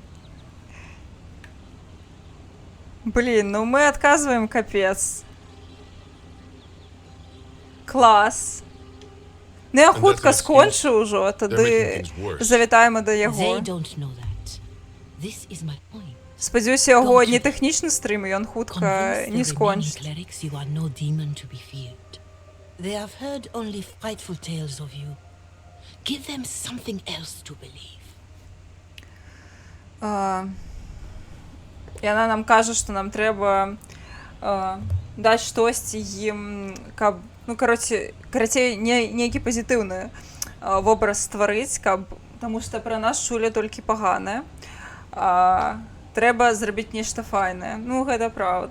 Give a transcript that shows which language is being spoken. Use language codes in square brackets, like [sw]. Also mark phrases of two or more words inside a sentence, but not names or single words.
[uk] Блін, ну ми відказуємо капець. Клас. Ну я хутко скончу вже, тоді завітаємо до його. Сподіваюся, його не технічний стрім, і він хутко не скончить. [en] They have heard only frightful tales of you. Give them something else to believe. [uk] І вона нам каже, що нам треба дати щось їм, [be] каб, ну, коротше, нейкі [uk] позитивний образ створити, тому що про нас чули тільки погане. [be] Треба зробити нешта файне. Ну, гэта правда.